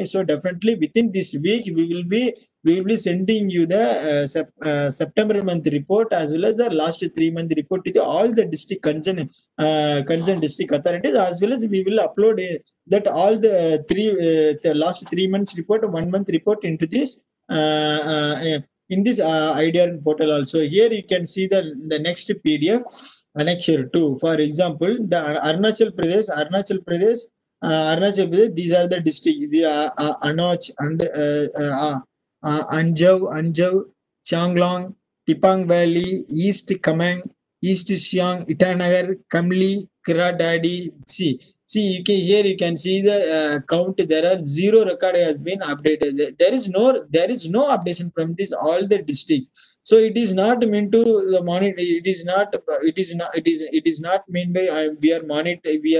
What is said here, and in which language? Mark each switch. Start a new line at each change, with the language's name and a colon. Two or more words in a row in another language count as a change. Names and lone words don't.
English: So definitely within this week, we will be sending you the September month report as well as the last 3 month report to all the district concerned district authorities, as well as we will upload that all the last 3 months report, 1 month report into this in this IDR portal also. Here you can see the next PDF annexure 2. For example, the Arunachal Pradesh, these are the districts, the Anoch and Anjau, Changlong, Tipang Valley, East Kamang, East Siang, Itanagar, Kamli, Kiradadi. Here you can see the count. There are 0 record has been updated. There is no updation from this all the districts. So it is not meant to the monitor. It is not meant by we are monitor.